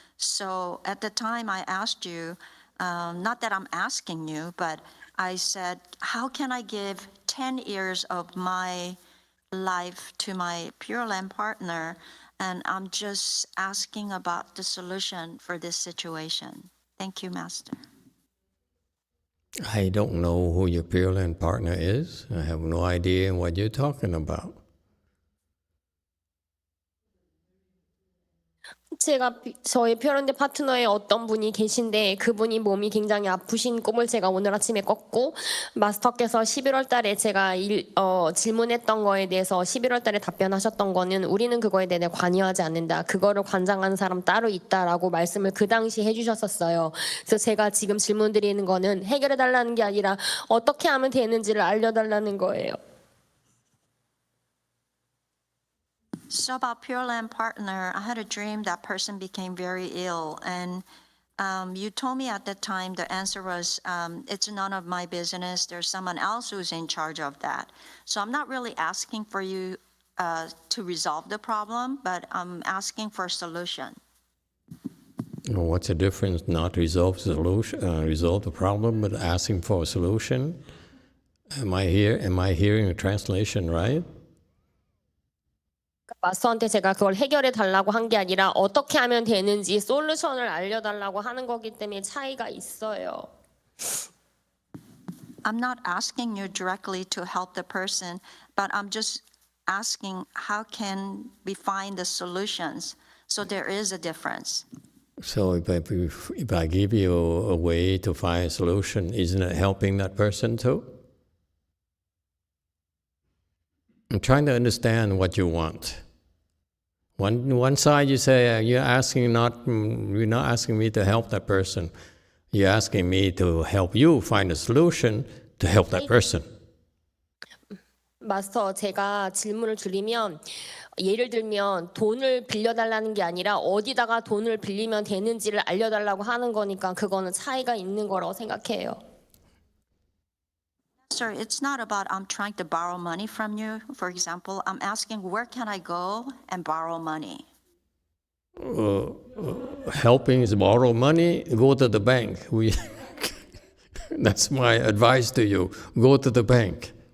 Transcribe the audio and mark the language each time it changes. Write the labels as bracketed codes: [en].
[en] So at the time I asked you, not that I'm asking you, but I said, how can I give 10 years of my life to my Pure Land partner? And I'm just asking about the solution for this situation. Thank you, Master. I don't know who your Pure Land partner is. I have no idea what you're talking about. [ko] 제가 저의 퓨어랜드 파트너의 어떤 분이 계신데 그분이 몸이 굉장히 아프신 꿈을 제가 오늘 아침에 꿨고 마스터께서 11월 달에 제가 질문했던 거에 대해서 11월 달에 답변하셨던 거는 우리는 그거에 대해 관여하지 않는다. 그거를 관장하는 사람 따로 있다라고 말씀을 그 당시 해주셨었어요. 그래서 제가 지금 질문 드리는 거는 해결해달라는 게 아니라 어떻게 하면 되는지를 알려달라는 거예요. [en] So about Pure Land partner, I had a dream that person became very ill. And you told me at that time the answer was, it's none of my business. There's someone else who's in charge of that. So I'm not really asking for you to resolve the problem, but I'm asking for a solution. What's the difference? Not resolve the problem, but asking for a solution? Am I hearing a translation right? [ko] 마스터한테 제가 그걸 해결해 달라고 한 게 아니라 어떻게 하면 되는지 솔루션을 알려달라고 하는 거기 때문에 차이가 있어요. [en] I'm not asking you directly to help the person, but I'm just asking how can we find the solutions. So there is a difference. So if I give you a way to find a solution, isn't it helping that person too? I'm trying to understand what you want. One side you say you're not asking me to help that person. You're asking me to help you find a solution to help that person. [ko] 마스터, 제가 질문을 드리면 예를 들면 돈을 빌려달라는 게 아니라 어디다가 돈을 빌리면 되는지를 알려달라고 하는 거니까 그거는 차이가 있는 거라고 생각해요. [en] Sir, it's not about I'm trying to borrow money from you. For example, I'm asking where can I go and borrow money? Helping is borrow money, go to the bank. That's my advice to you. Go to the bank.